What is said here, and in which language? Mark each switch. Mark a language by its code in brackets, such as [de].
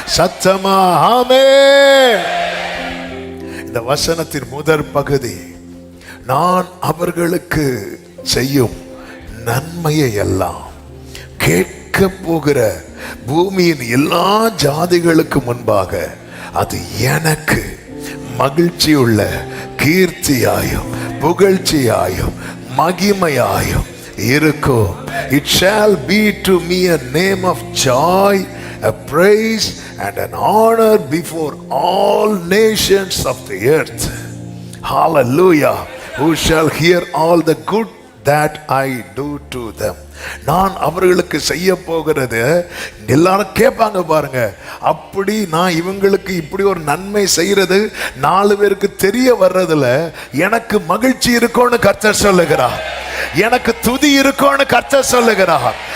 [ta] சத்தமா ஆமென். இந்த வசனத்தின் முதற் பகுதி, நான் அவர்களுக்கு செய்யும் நன்மையை எல்லாம் கேட்க போகிற பூமியின் எல்லா ஜாதிகளுக்கு முன்பாக அது எனக்கு மகிழ்ச்சியுள்ள கீர்த்தியாயும் புகழ்ச்சியாயும் மகிமையாயும் இருக்கும். [en] It shall be to me a name of joy, a praise and an honor before all nations of the earth. Hallelujah. Who shall hear all the good that I do to them. [ta] நான் அவர்களுக்கு செய்ய போகிறது எல்லாரும் கேட்பாங்க பாருங்க, அப்படி நான் இவங்களுக்கு இப்படி ஒரு நன்மை செய்யறது 4 பேருக்கு தெரிய வர்றதுல எனக்கு மகிழ்ச்சி இருக்கும்னு கர்த்தர் சொல்லுகிறார், எனக்கு துதி இருக்கும்னு கர்த்தர் சொல்லுகிறார்.